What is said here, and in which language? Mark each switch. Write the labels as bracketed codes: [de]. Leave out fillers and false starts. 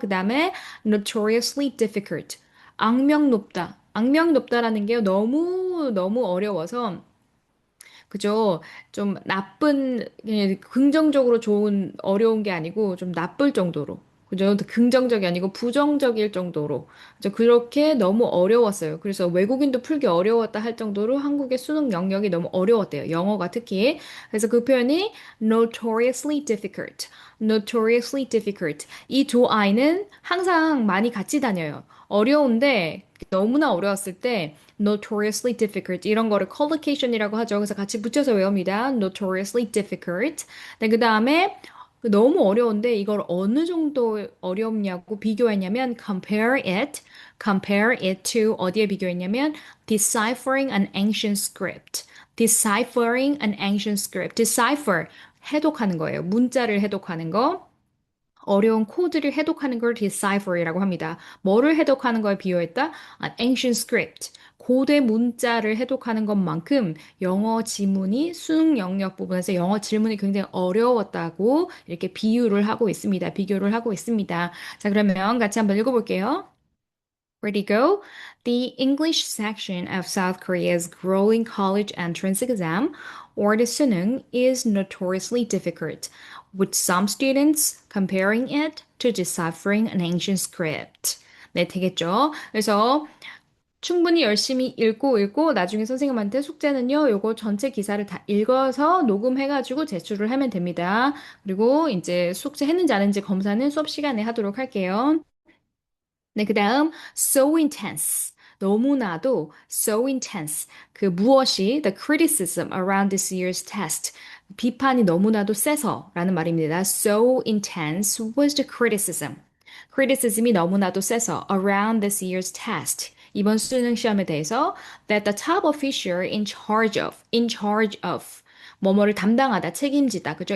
[ko] 그 다음에 [en] notoriously difficult. [ko] 악명 높다. 악명 높다라는 게 너무 너무 어려워서 그죠? 좀 나쁜 그냥 긍정적으로 좋은 어려운 게 아니고 좀 나쁠 정도로. 그죠? 긍정적이 아니고 부정적일 정도로. 그죠? 그렇게 너무 어려웠어요. 그래서 외국인도 풀기 어려웠다 할 정도로 한국의 수능 영역이 너무 어려웠대요. 영어가 특히. 그래서 그 표현이 [en] notoriously difficult. notoriously difficult. [ko] 이 두 아이는 항상 많이 같이 다녀요. 어려운데 너무나 어려웠을 때 [en] notoriously difficult [ko] 이런 거를 collocation이라고 하죠. 그래서 같이 붙여서 외웁니다. [en] notoriously difficult. [ko] 네, 그 다음에 너무 어려운데 이걸 어느 정도 어렵냐고 비교했냐면 [en] compare it to [ko] 어디에 비교했냐면 [en] deciphering an ancient script. deciphering an ancient script. [ko] decipher 해독하는 거예요. 문자를 해독하는 거. 어려운 코드를 해독하는 걸 decipher이라고 합니다. 뭐를 해독하는 거에 비유했다? [en] An ancient script. [ko] 고대 문자를 해독하는 것만큼 영어 지문이 수능 영역 부분에서 영어 질문이 굉장히 어려웠다고 이렇게 비유를 하고 있습니다. 비교를 하고 있습니다. 자, 그러면 같이 한번 읽어볼게요. [en] Ready, go. The English section of South Korea's growing college entrance exam, or the Suneung, is notoriously difficult, with some students comparing it to deciphering an ancient script. [ko] 네, 되겠죠? 그래서 충분히 열심히 읽고 나중에 선생님한테 숙제는요, 요거 전체 기사를 다 읽어서 녹음해가지고 제출을 하면 됩니다. 그리고 이제 숙제 했는지 안 했는지 검사는 수업 시간에 하도록 할게요. 네, 그 다음, [en] so intense. [ko] 너무나도 [en] so intense. [ko] 그 무엇이 [en] the criticism around this year's test. [ko] 비판이 너무나도 세서라는 말입니다. [en] So intense was the criticism. criticism이 [ko] 너무나도 세서 [en] around this year's test. [ko] 이번 수능 시험에 대해서 [en] that the top official in charge [ko] of 뭐뭐를 담당하다, 책임지다, 그죠?